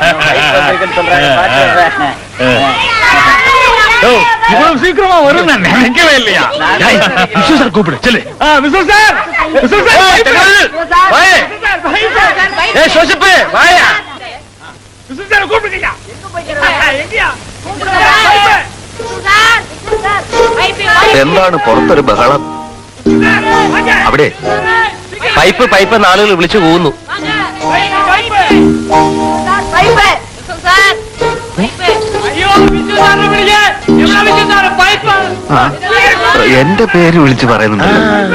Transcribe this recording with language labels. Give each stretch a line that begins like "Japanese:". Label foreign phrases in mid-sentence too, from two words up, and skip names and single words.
Tamil: இவ்வளவு சீக்கிரமா வரும் நான் நினைக்கவே இல்லையா? விஸ்வ சார் கூப்பிடு, சொல்லு. விஸ்வ சார், விஸ்வ சார், ஏ சோசிப்பு வாயா. விஸ்வ சார் கூப்பிடுங்க. எங்கயா?
Malayalam: എന്താണ് പുറത്തൊരു ബഹളം? അവിടെ പൈപ്പ് പൈപ്പ് നാളുകൾ വിളിച്ചു പോകുന്നു. എന്റെ പേര് വിളിച്ചു പറയുന്നുണ്ട്.